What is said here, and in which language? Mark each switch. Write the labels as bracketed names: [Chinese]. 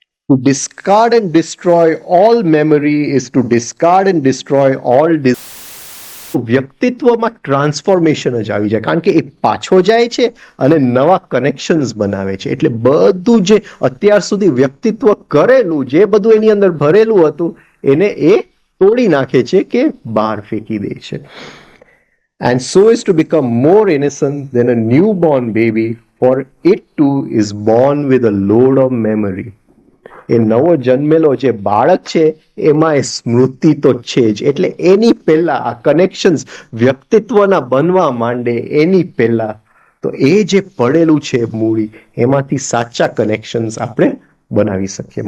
[English] To discard and destroy all [Gujarati] memory is to discard and destroy all વ્યક્તિત્વમાં transformation જ આવી જાય, કારણ કે એ પાછો જાય છે અને નવા કનેક્શન્સ બનાવે છે. એટલે બધું જે અત્યાર સુધી વ્યક્તિત્વ કરેલું, જે બધું એની અંદર ભરેલું હતું, એને એ તોડી નાખે છે કે બહાર ફેંકી દે છે. [English] And so is to become more innocent than a newborn baby, for it too is born with a load of memory. [Gujarati] એ નવો જન્મેલો જે બાળક છે એમાં એ સ્મૃતિ તો છે જ. એટલે એની પહેલા આ કનેક્શન્સ વ્યક્તિત્વના બનવા માંડે એની પહેલા તો એ જે પડેલું છે મૂડી, એમાંથી સાચા કનેક્શન્સ આપણે બનાવી શકીએ.